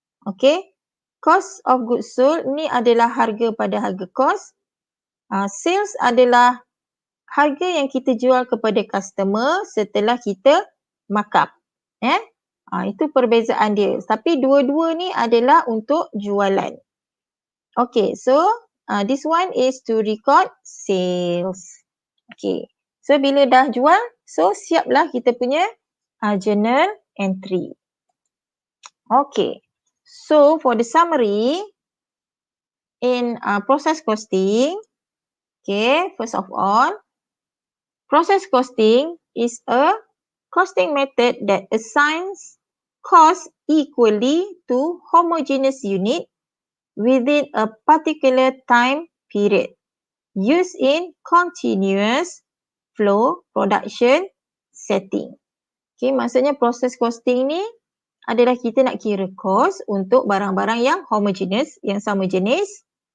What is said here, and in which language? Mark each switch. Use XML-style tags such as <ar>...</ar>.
<ms>Okay, cost of goods sold ni adalah harga pada harga cost. Sales adalah harga yang kita jual kepada customer setelah kita markup. Itu perbezaan dia. Tapi dua-dua ni adalah untuk jualan.</ms> <en>Okay, so this one is to record sales.</en> <ms>Okay, so bila dah jual, so siaplah kita punya journal entry.</ms> <en>Okay, so for the summary in process costing, okay, first of all, process costing is a costing method that assigns cost equally to homogeneous unit within a particular time period used in continuous flow production setting.</en> <ms>Okay, maksudnya proses costing ni adalah kita nak kira cost untuk barang-barang yang homogeneous, yang sama jenis.</ms>